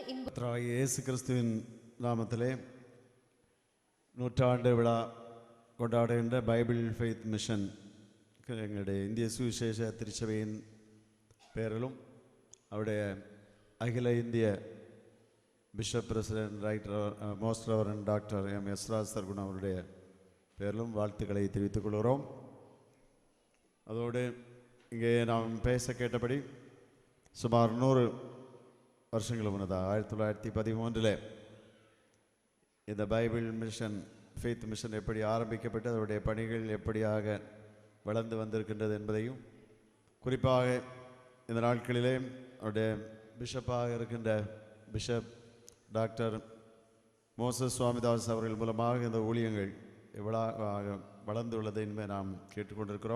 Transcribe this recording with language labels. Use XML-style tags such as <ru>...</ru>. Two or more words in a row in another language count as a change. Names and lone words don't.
<ta>இயேசு கிறிஸ்துவின் நாமத்திலே நூற்றாண்டு விழா கொண்டாடுகிற பைபிள் ஃபெய்த் மிஷன் எங்களுடைய இந்திய சுவிசேஷ திருச்சபையின் பேரிலும் அங்கே அகில இந்திய</ta> <en>Bishop President Right Most Reverend</en> <ta>டாக்டர் எம் எஸ்ராஜ் சர்குணா அவருடைய பேரிலும் வாழ்த்துக்களை தெரிவித்துக் கொள்கிறோம். அதோடு இங்கே நாம் பேச கேட்டபடி சுமார் 100 வருஷங்களுக்கு முன்னதாக 1913 இந்த பைபிள் மிஷன், ஃபெய்த் மிஷன் எப்படி ஆரம்பிக்கப்பட்டு அதனுடைய பணிகள் எப்படியாக வளர்ந்து வந்திருக்கின்றது என்பதையும், குறிப்பாக இந்த நாட்களிலே அவருடைய பிஷப்பாக இருக்கின்ற பிஷப் டாக்டர் மோசஸ் சுவாமிதாஸ் அவர்கள் மூலமாக இந்த ஊழியங்கள் எவ்வளவு வளர்ந்துள்ளது என்பதை நாம் கேட்டுக்கொண்டிருக்கிறோம்.</ta>